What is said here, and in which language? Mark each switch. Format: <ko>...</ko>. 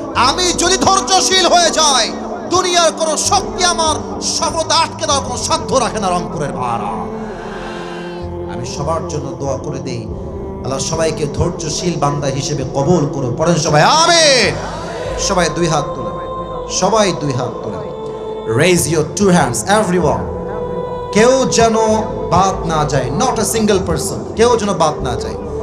<bn>আমি যদি ধৈর্যশীল হয়ে যাই, দুনিয়ার কোনো শক্তি আমার সফলতা আটকে দেওয়ার কোনো সাধ্য রাখে না। রংপুরের ভাইরা, আমি সবার জন্য দোয়া করে দেই, আল্লাহ সবাইকে ধৈর্যশীল বান্দা হিসেবে কবুল করো। পড়েন সবাই আমিন। সবাই 2 হাত তুলে, সবাই 2 হাত তুলে।</bn> <en>Raise your 2 hands everyone.</en> <bn>কেউ যেন বাদ না যায়,</bn> <en>not a single person,</en> <bn>কেউ যেন বাদ না যায়।</bn>